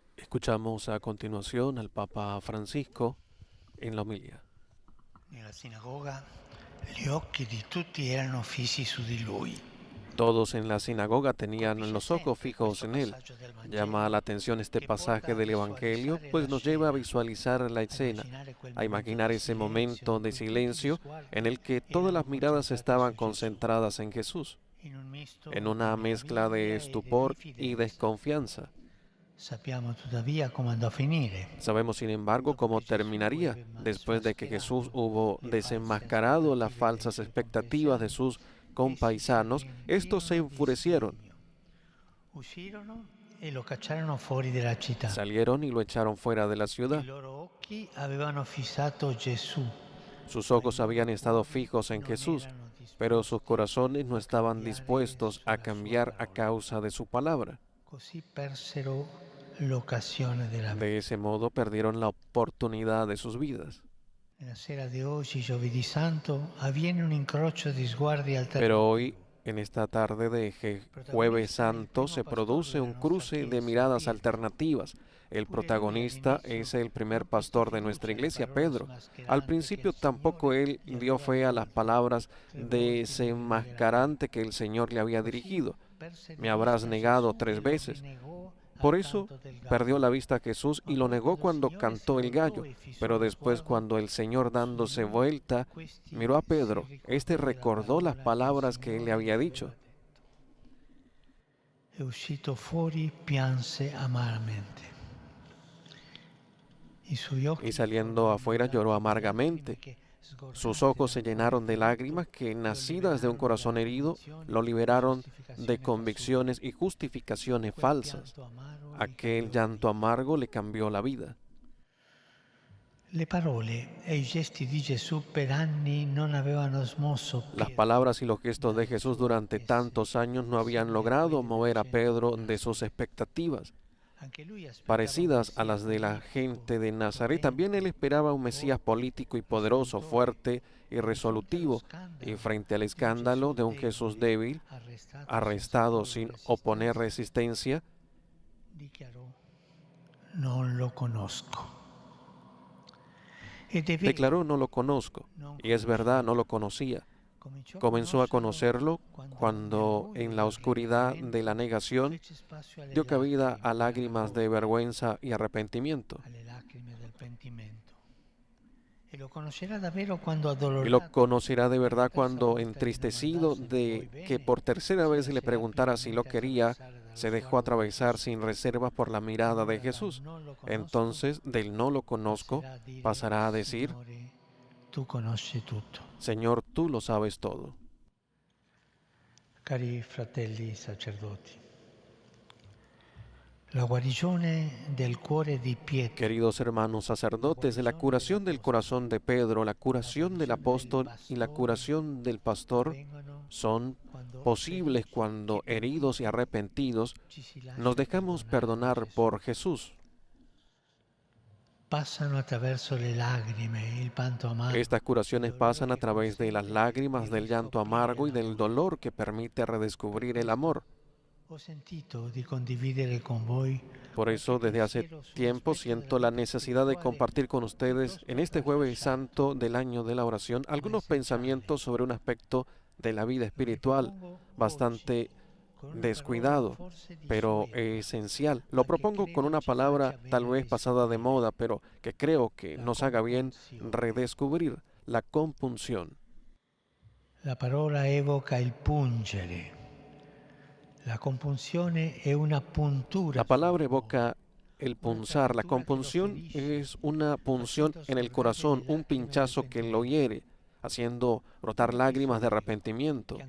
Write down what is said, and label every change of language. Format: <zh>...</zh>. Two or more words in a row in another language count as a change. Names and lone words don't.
<es>Escuchamos a continuación al Papa Francisco en la homilía.</es> <it>Nella sinagoga gli occhi di tutti erano fissi su di lui.</it> <es>Todos en la sinagoga tenían los ojos fijos en él.</es> <it>Passaggio del</it> <es>Llama la</es> <it>Vangelo</it> <es>atención este</es> <it>che porta</it> <es>pasaje</es> <it>a</it> <es>del Evangelio,</es> <it>visualizzare</it> <es>pues</es> <it>la</it> <es>nos lleva a</es> <it>scena,</it> <es>visualizar la</es> <it>a</it> <es>escena,</es> <it>immaginare quel</it> <es>a</es> <it>momento</it> <es>imaginar</es> <it>di</it> <es>ese</es> <it>silenzio</it> <es>momento</es> <it>in</it> <es>de</es> <it>cui tutti gli</it> <es>silencio en</es> <it>sguardi</it> <es>el que todas</es> <it>erano</it> <es>las miradas</es> <it>concentrati</it> <es>estaban</es> <it>su Gesù,</it> <es>concentradas en Jesús,</es> <it>in un</it> <es>en</es> <it>misto di</it> <es>una mezcla de</es> <it>meraviglia e</it> <es>estupor y</es> <it>diffidenza.</it> <es>desconfianza.</es> <it>Sappiamo tuttavia come andò a finire.</it> <es>Sabemos, sin embargo,</es> <it>Dopo</it> <es>cómo</es> <it>che Gesù</it> <es>terminaría</es> <it>ebbe</it> <es>después de que Jesús</es> <it>smascherato</it> <es>hubo</es> <it>le false</it> <es>desenmascarado las</es> <it>aspettative dei</it> <es>falsas</es> <it>suoi</it> <es>expectativas de</es> <it>compaesani.</it> <es>sus</es> <it>Essi si</it> <es>compaisanos. Estos se</es> <it>riempirono di</it> <es>enfurecieron,</es> <it>sdegno, uscirono e lo cacciarono fuori della città.</it> <es>salieron y lo echaron fuera de la</es> <it>I</it> <es>ciudad.</es> <it>loro occhi avevano fissato Gesù,</it> <es>Sus</es> <it>ma</it> <es>ojos</es> <it>i loro</it> <es>habían estado</es> <it>cuori</it> <es>fijos en</es> <it>non</it> <es>Jesús,</es> <it>erano</it> <es>pero sus</es> <it>disposti</it> <es>corazones no</es> <it>a</it> <es>estaban</es> <it>cambiare</it> <es>dispuestos a</es> <it>sulla sua</it> <es>cambiar a</es> <it>parola.</it> <es>causa de su palabra.</es> <it>Così persero l'occasione della</it> <es>De</es> <it>vita.</it> <es>ese modo perdieron la oportunidad de sus vidas.</es> <it>Nella sera di oggi, giovedì santo, avviene un incrocio di sguardi</it> <es>Pero hoy,</es> <it>alternativo.</it> <es>en esta tarde de Jueves</es> <it>Protagonista il</it> <es>Santo,</es> <it>primo</it> <es>se</es> <it>pastore</it> <es>produce</es> <it>della</it> <es>un</es> <it>nostra</it> <es>cruce de</es> <it>Chiesa,</it> <es>miradas</es> <it>Pietro.</it> <es>alternativas. El</es> <it>Pure lui</it> <es>protagonista es</es> <it>all'inizio</it> <es>el primer</es> <it>non prestò</it> <es>pastor de nuestra</es> <it>fiducia alle</it> <es>iglesia,</es> <it>parole</it> <es>Pedro. Al</es> <it>smascherante che</it> <es>principio</es> <it>il</it> <es>tampoco</es> <it>Signore</it> <es>él</es> <it>gli</it> <es>dio</es> <it>aveva</it> <es>fe a las</es> <it>rivolto.</it> <es>palabras</es> <it>3 volte mi rinnegherai.</it> <es>desenmascarante que el Señor le había</es> <it>Così</it> <es>dirigido.</es> <it>perse</it> <es>Me</es> <it>di</it> <es>habrás</es> <it>vista</it> <es>negado</es> <it>Gesù</it> <es>3</es> <it>e lo</it> <es>veces.</es> <it>rinnegò</it> <es>Por</es> <it>al</it> <es>eso</es> <it>canto del</it> <es>perdió la</es> <it>gallo.</it> <es>vista a Jesús y</es> <it>Ma</it> <es>lo</es> <it>poi</it> <es>negó</es> <it>quando il</it> <es>cuando</es> <it>Signore si</it> <es>cantó el</es> <it>voltò</it> <es>gallo.</es> <it>e fissò</it> <es>Pero</es> <it>lo</it> <es>después,</es> <it>sguardo</it> <es>cuando el Señor</es> <it>su</it> <es>dándose</es> <it>lui,</it> <es>vuelta</es> <it>questi</it> <es>miró a</es> <it>si</it> <es>Pedro, éste</es> <it>ricordò della</it> <es>recordó las</es> <it>parola che il</it> <es>palabras que él le</es> <it>Signore gli</it> <es>había</es> <it>aveva</it> <es>dicho.</es> <it>detto. E uscito fuori pianse amaramente. I suoi</it> <es>Y</es> <it>occhi</it> <es>saliendo</es> <it>furono</it> <es>afuera lloró</es> <it>inondati di lacrime</it> <es>amargamente.</es> <it>che,</it> <es>Sus</es> <it>sgorgate</it> <es>ojos</es> <it>da</it> <es>se</es> <it>un cuore</it> <es>llenaron de</es> <it>ferito,</it> <es>lágrimas que,</es> <it>lo</it> <es>nacidas de un</es> <it>liberarono</it> <es>corazón</es> <it>da</it> <es>herido,</es> <it>convinzioni</it> <es>lo</es> <it>e</it> <es>liberaron de</es> <it>giustificazioni fasulle.</it> <es>convicciones y justificaciones</es> <it>Quel</it> <es>falsas.</es> <it>pianto amaro gli</it> <es>Aquel</es> <it>cambiò la</it> <es>llanto</es> <it>vita.</it> <es>amargo le cambió la vida.</es> <it>Le parole e i gesti di Gesù per anni non avevano smosso</it> <es>Las</es> <it>Pietro</it> <es>palabras y los gestos de</es> <it>dal</it> <es>Jesús</es> <it>suo</it> <es>durante</es> <it>essere</it> <es>tantos años no habían</es> <it>simile a</it> <es>logrado</es> <it>quelli della</it> <es>mover a</es> <it>gente di</it> <es>Pedro de sus</es> <it>Nazaret.</it> <es>expectativas,</es> <it>Anche lui aspettava un</it> <es>parecidas a</es> <it>Messia</it> <es>las de la</es> <it>politico,</it> <es>gente de Nazaret. También él</es> <it>potente,</it> <es>esperaba un Mesías</es> <it>forte,</it> <es>político y poderoso,</es> <it>risolutore,</it> <es>fuerte y</es> <it>e di fronte allo</it> <es>resolutivo, y</es> <it>scandalo</it> <es>frente al</es> <it>di un</it> <es>escándalo</es> <it>Gesù</it> <es>de un Jesús</es> <it>debole,</it> <es>débil, arrestado sin oponer resistencia,</es> <it>dichiarò: non lo conosco. Ed è</it> <es>declaró:</es> <it>vero,</it> <es>no lo conozco.</es> <it>non</it> <es>Y es verdad, no</es> <it>conosceva.</it> <es>lo conocía.</es> <it>Cominciò a</it> <es>Comenzó a</es> <it>conoscerlo</it> <es>conocerlo</es> <it>nel</it> <es>cuando</es> <it>buio</it> <es>en la</es> <it>del</it> <es>oscuridad de la</es> <it>rinnegamento</it> <es>negación</es> <it>fece spazio alle</it> <es>dio cabida</es> <it>lacrime</it> <es>a</es> <it>della</it> <es>lágrimas de</es> <it>vergogna,</it> <es>vergüenza y arrepentimiento.</es> <it>alle lacrime del pentimento. E lo conoscerà davvero quando</it> <es>Y lo</es> <it>addolorato</it> <es>conocerá de</es> <it>per la</it> <es>verdad</es> <it>terza</it> <es>cuando,</es> <it>volta gli</it> <es>entristecido</es> <it>domandasse: mi vuoi</it> <es>de que</es> <it>bene?</it> <es>por tercera</es> <it>Si</it> <es>vez le</es> <it>lascerà</it> <es>preguntara si lo</es> <it>pienamente</it> <es>quería,</es> <it>attraversare dallo</it> <es>se dejó</es> <it>sguardo di</it> <es>atravesar</es> <it>Gesù.</it> <es>sin reservas por la mirada de</es> <it>Allora dal</it> <es>Jesús.</es> <it>non lo conosco</it> <es>Entonces, del no lo conozco,</es> <it>passerà a dire:</it> <es>pasará a decir:</es> <it>Signore, tu conosci tutto.</it> <es>Señor, tú lo sabes todo.</es> <it>Cari fratelli sacerdoti, la guarigione del cuore di Pietro,</it> <es>Queridos hermanos sacerdotes, de la curación del corazón de Pedro, la curación del apóstol y la curación del pastor</es> <it>avvengono</it> <es>son</es> <it>quando</it> <es>posibles</es> <it>felici</it> <es>cuando,</es> <it>e</it> <es>heridos y</es> <it>penitenti,</it> <es>arrepentidos,</es> <it>ci si</it> <es>nos</es> <it>lascia</it> <es>dejamos</es> <it>perdonare da</it> <es>perdonar</es> <it>Gesù.</it> <es>por Jesús.</es> <it>Passano attraverso le lacrime, il pianto amargo,</it> <es>Estas</es> <it>il</it> <es>curaciones</es> <it>dolore</it> <es>pasan a</es> <it>che</it> <es>través de las</es> <it>consente di</it> <es>lágrimas, del llanto</es> <it>riscoprire</it> <es>amargo y del</es> <it>l'amore.</it> <es>dolor que permite</es> <it>Per</it> <es>redescubrir el</es> <it>questo</it> <es>amor.</es> <it>ho sentito di condividere con voi</it> <es>Por</es> <it>qualche</it> <es>eso, desde hace</es> <it>pensiero su un</it> <es>tiempo</es> <it>aspetto della</it> <es>siento la</es> <it>vita</it> <es>necesidad de</es> <it>spirituale</it> <es>compartir con ustedes en</es> <it>piuttosto</it> <es>este Jueves</es> <it>traslasciato,</it> <es>Santo del año de la oración</es> <it>ma</it> <es>algunos</es> <it>essenziale.</it> <es>pensamientos sobre un aspecto de la vida</es> <it>Lo</it> <es>espiritual</es> <it>ripropongo oggi</it> <es>bastante</es> <it>con una parola</it> <es>descuidado,</es> <it>forse di</it> <es>pero</es> <it>sueto,</it> <es>esencial. Lo</es> <it>ma che</it> <es>propongo con</es> <it>credo</it> <es>una</es> <it>ci faccia</it> <es>palabra tal</es> <it>bene</it> <es>vez pasada de</es> <it>riscoprire:</it> <es>moda, pero que creo que</es> <it>la</it> <es>nos haga bien</es> <it>compunzione.</it> <es>redescubrir: la compunción.</es> <it>La parola evoca il pungere. La compunzione è una puntura</it> <es>La</es> <it>sul</it> <es>palabra</es> <it>cuore,</it> <es>evoca el</es> <it>una</it> <es>punzar. La</es> <it>ferratura che lo</it> <es>compunción</es> <it>ferisce,</it> <es>es una punción</es> <it>facendo</it> <es>en el</es> <it>scorrere</it> <es>corazón,</es> <it>le</it> <es>un</es> <it>lacrime del</it> <es>pinchazo que lo</es> <it>pentimento.</it> <es>hiere, haciendo brotar</es> <it>Un</it> <es>lágrimas de</es> <it>episodio che</it>